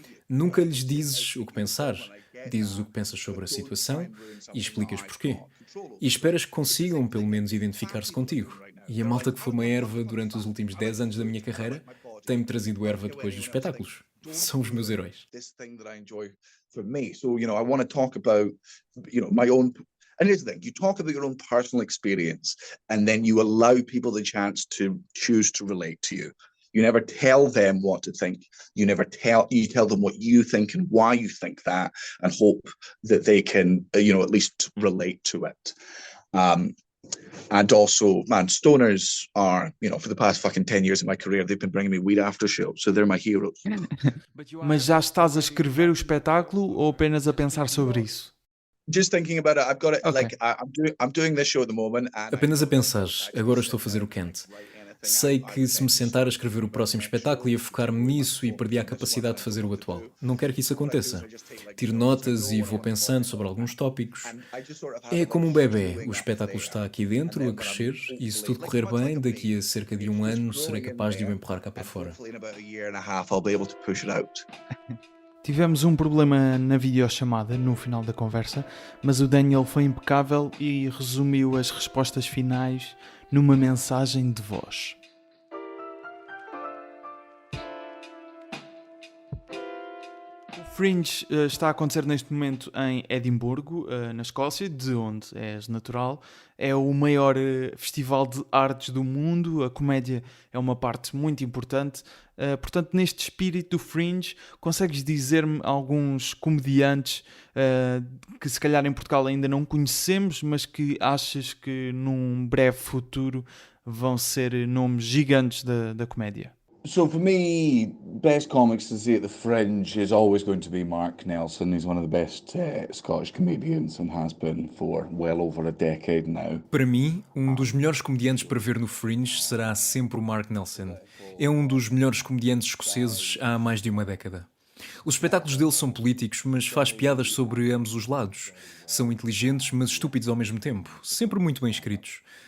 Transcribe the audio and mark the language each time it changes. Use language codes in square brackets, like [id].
[pt] Nunca lhes dizes o que pensar. Dizes o que pensas sobre a situação e explicas porquê. E esperas que consigam, pelo menos, identificar-se contigo. E a malta que fuma erva durante os últimos 10 anos da minha carreira tem-me trazido erva depois dos espetáculos. São os meus heróis. [en] So, I want to talk about, my own. And here's the thing, you talk about your own personal experience and then you allow people the chance to choose to relate to you. You never tell them what to think. You tell them what you think and why you think that and hope that they can, at least relate to it. And also, man, stoners are, for the past fucking 10 years of my career, they've been bringing me weed after show, so they're my heroes. [pt] Mas já estás a escrever o espetáculo ou apenas a pensar sobre isso? [en] Just thinking about it, I've got it, Okay. I'm doing this show at the moment. And [pt] Apenas a pensar, agora estou a fazer o Kent. Sei que se me sentar a escrever o próximo espetáculo ia focar-me nisso e perdi a capacidade de fazer o atual. Não quero que isso aconteça. Tiro notas e vou pensando sobre alguns tópicos. É como um bebê. O espetáculo está aqui dentro, a crescer, e se tudo correr bem, daqui a cerca de 1 ano serei capaz de o empurrar cá para fora. [en] hopefully in about a year and a half I'll be able to push it out. [pt] Tivemos um problema na videochamada no final da conversa, mas o Daniel foi impecável e resumiu as respostas finais numa mensagem de voz. O Fringe está a acontecer neste momento em Edimburgo, na Escócia, de onde és natural. É o maior festival de artes do mundo, a comédia é uma parte muito importante. Portanto, neste espírito do Fringe, consegues dizer-me alguns comediantes que se calhar em Portugal ainda não conhecemos, mas que achas que num breve futuro vão ser nomes gigantes da comédia? [en] So for me, best comics to see at the Fringe is always going to be Mark Nelson. He's one of the best Scottish comedians and has been for well over a decade now. [pt] Para mim, um dos melhores comediantes para ver no Fringe será sempre o Mark Nelson. É um dos melhores comediantes escoceses há mais de uma década. Os espetáculos dele são políticos, mas faz piadas sobre ambos os lados. São inteligentes, mas estúpidos ao mesmo tempo. Sempre muito bem escritos.